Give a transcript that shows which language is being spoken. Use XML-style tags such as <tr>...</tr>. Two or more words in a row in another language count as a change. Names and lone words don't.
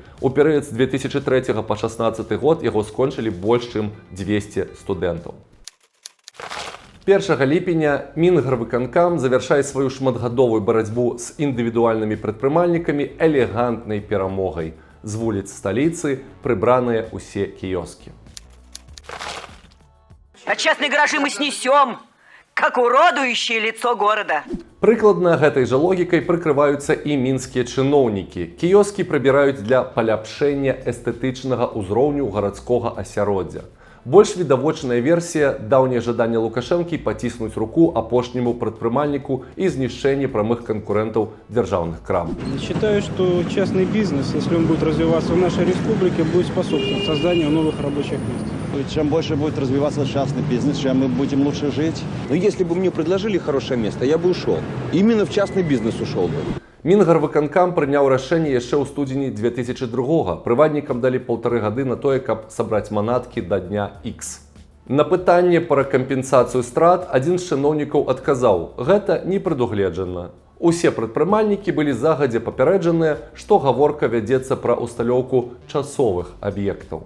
<be>У перыяд з 2003 па 2016 год яго скончылі больш чым 200 студэнтаў. 1 ліпеня Мінгарвыканкам завяршае сваю шматгадовую барацьбу з індывідуальнымі прадпрымальнікамі элегантнай перамогай. З вуліц сталіцы прыбраныя ўсе кіёскі.</be> <ru>А частные гаражи мы снесем, как уродующее лицо города.</ru> <be>Прыкладна гэтай жа логікай прыкрываюцца і мінскія чыноўнікі. Кіёскі прыбіраюць для паляпшэння эстэтычнага ўзроўню гарадскога асяроддзя. Больш відавочная версія – даўняе жаданне Лукашэнкі паціснуць руку апошняму прадпрымальніку і знішчэнне прамых канкурентаў дзяржаўных крам.</be> <ru>Считаю, что частный бизнес, если он будет развиваться в нашей республике, будет способствовать созданию новых рабочих мест. Чем больше будет развиваться частный бизнес, чем мы будем лучше жить. Но если бы мне предложили хорошее место, я бы ушел. Именно в частный бизнес ушел бы.</ru> <be>Мінгарвыканкам прыняў рашэнне яшчэ ў студзені 2002-го. Прыватнікам далі 1,5 гады на тое, каб сабраць манаткі да дня X. На пытанне пра кампенсацыю страт адзін з чыноўнікаў адказаў: гэта не прадугледжана. Усе прадпрымальнікі былі загадзя папярэджаныя, што гаворка вядзецца пра ўсталёўку часовых аб'ектаў.</be>